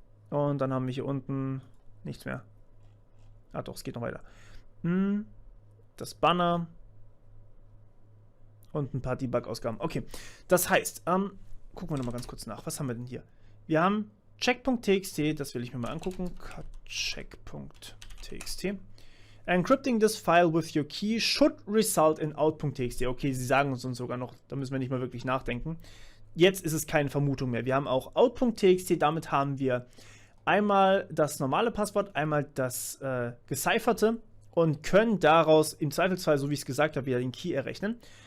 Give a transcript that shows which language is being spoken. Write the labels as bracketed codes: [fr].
[de] Und dann haben wir hier unten nichts mehr. Ah doch, es geht noch weiter. Das Banner. Und ein paar Debug-Ausgaben. Okay, das heißt, gucken wir nochmal ganz kurz nach. Was haben wir denn hier? Wir haben check.txt, das will ich mir mal angucken. Check.txt. [en] Encrypting this file with your key should result in out.txt. [de] Okay, sie sagen uns sogar noch, da müssen wir nicht mal wirklich nachdenken. Jetzt ist es keine Vermutung mehr. Wir haben auch out.txt, damit haben wir einmal das normale Passwort, einmal das gecypherte und können daraus im Zweifelsfall, so wie ich es gesagt habe, wieder den Key errechnen.